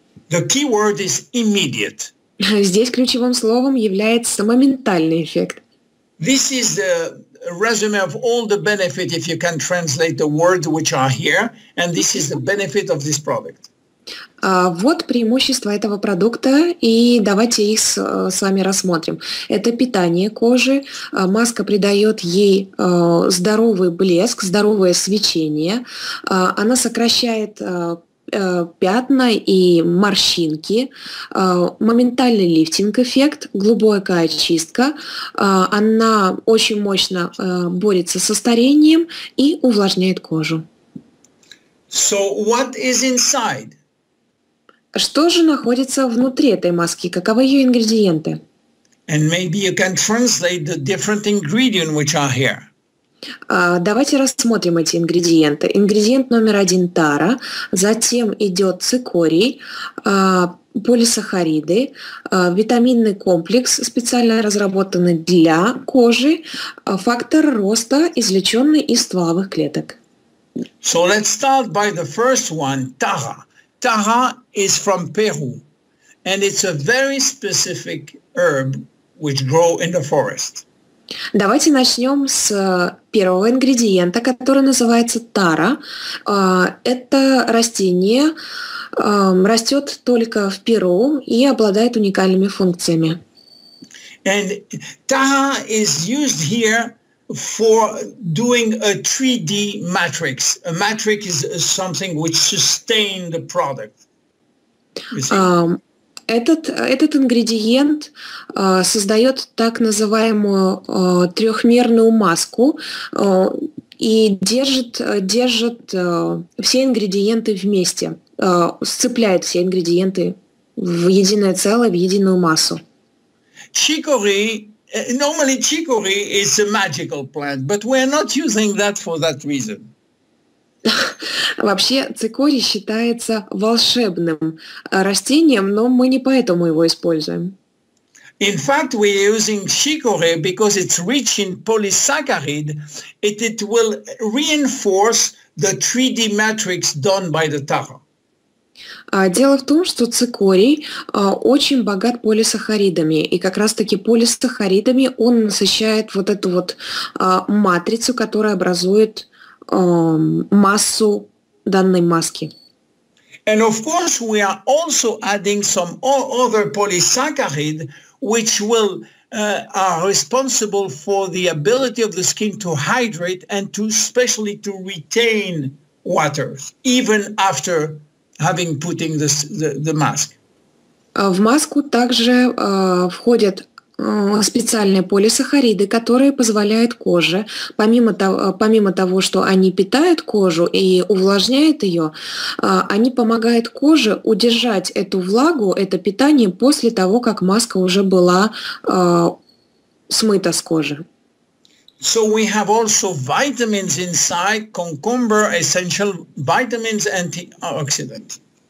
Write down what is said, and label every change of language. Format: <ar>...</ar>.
<en>The key word is immediate.</en> <ru>Здесь ключевым словом является моментальный эффект.</ru> <en>This is the resume of all the benefit, if you can translate the words which are here, and this is the benefit of this product.</en> <ru>Вот преимущества этого продукта, и давайте их с вами рассмотрим. Это питание кожи, маска придает ей здоровый блеск, здоровое свечение, она сокращает пятна и морщинки, моментальный лифтинг-эффект, глубокая очистка, она очень мощно борется со старением и увлажняет кожу.</ru> <en>So what is inside?</en> <ru>Что же находится внутри этой маски? Каковы ее ингредиенты?</ru> <en>And maybe you can translate the different ingredients which are here.</en> <ru>Давайте рассмотрим эти ингредиенты. Ингредиент номер 1 – тара, затем идет цикорий, полисахариды, витаминный комплекс, специально разработанный для кожи, фактор роста, извлеченный из стволовых клеток.</ru> <en>So let's start by the first one, tara. Tara is from Peru, and it's a very specific herb which grows in the forest.</en> <ru>Давайте начнем с первого ингредиента, который называется тара. Это растение растет только в Перу и обладает уникальными функциями.</ru> <en>And tara is used here for doing a 3D matrix. A matrix is something which sustains the product.</en> <ru>Этот ингредиент создает так называемую трехмерную маску и держит все ингредиенты вместе, сцепляет все ингредиенты в единое целое, в единую массу.</ru> <en>Chicory, normally chicory is a magical plant, but we are not using that for that reason.</en> <ru>Вообще цикорий считается волшебным растением, но мы не поэтому его используем.</ru> <en>In fact, we are using chicory because it's rich in polysaccharide. It will reinforce the 3D matrix done by the tara.</en> <ru>Дело в том, что цикорий очень богат полисахаридами, и как раз-таки полисахаридами он насыщает вот эту вот матрицу, которая образует массу данной маски.</ru> <en>And of course, we are also adding some other polysaccharide, which are responsible for the ability of the skin to hydrate and to especially to retain water, even after having putting the mask.</en> <ru>В маску также входят специальные полисахариды, которые позволяют коже, помимо того, что они питают кожу и увлажняют ее, они помогают коже удержать эту влагу, это питание после того, как маска уже была смыта с кожи.</ru> <en>So we have also vitamins inside, cucumber, essential vitamins, antioxidants.</en>